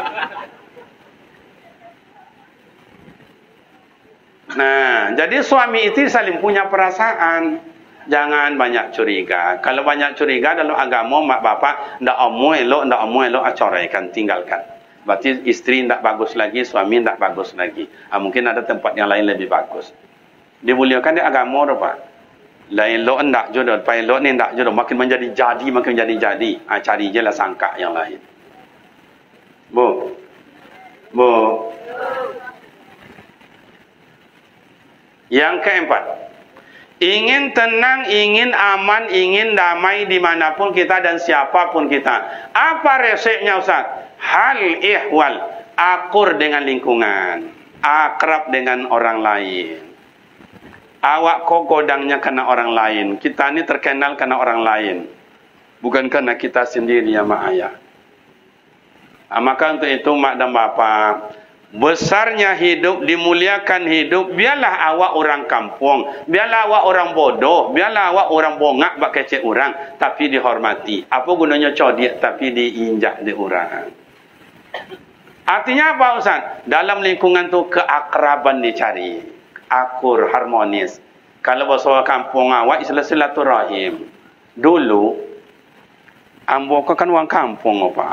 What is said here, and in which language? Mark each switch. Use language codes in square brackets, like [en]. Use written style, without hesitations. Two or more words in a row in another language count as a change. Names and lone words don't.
[id] Nah, jadi suami itu saling punya perasaan. Jangan banyak curiga. Kalau banyak curiga dalam agama [min] mak bapak ndak omo elok acoraikan, [id] tinggalkan. Berarti isteri ndak bagus lagi, suami ndak bagus lagi. Mungkin ada tempat yang lain lebih bagus. Dimuliakan di agama tu pak. [min] Lain lo ndak jodoh, pai lo ni ndak jodoh, makin menjadi jadi. Cari je lah sangka yang lain. Bu. [id] Yang keempat, ingin tenang, ingin aman, ingin damai dimanapun kita dan siapapun kita. Apa resepnya Ustaz? Hal ihwal, akur dengan lingkungan, akrab dengan orang lain. [min] Awak kok godangnya karena orang lain. [id] Kita ni terkenal karena orang lain. Bukan karena kita sendiri ya mak ayah. Maka untuk itu mak dan bapa, besarnya hidup, dimuliakan hidup, [min] biarlah awak orang kampung, biarlah awak orang bodoh, biarlah awak orang bongak bak kecek orang, tapi dihormati. Apa gunanya codiak tapi diinjak di orang. [id] Artinya apa Ustaz? Dalam lingkungan tu keakraban dicari. Akur, harmonis. Kalau bahasa kampung awak, istilah silaturahim. [min] Dulu, ambo kan orang kampung apa?